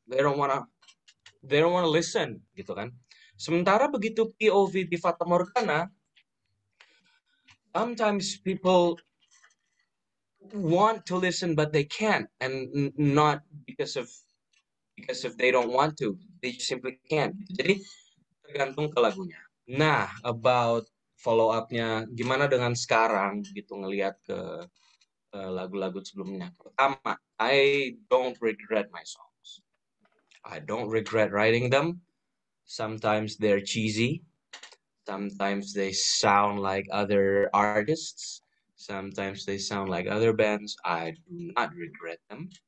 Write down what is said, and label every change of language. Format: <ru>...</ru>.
<en>They don't wanna listen</en> <id>gitu kan.</id> <en>Sementara begitu POV di Fata Morgana, sometimes people want to listen but they can't, and not because if they don't want to, they just simply can't.</en> <id>Jadi tergantung ke lagunya. Nah, about follow up-nya gimana dengan sekarang gitu ngelihat ke lagu-lagu sebelumnya. Pertama,</id> <en>I don't regret my songs. I don't regret writing them. Sometimes they're cheesy. Sometimes they sound like other artists. Sometimes they sound like other bands. I do not regret them.</en>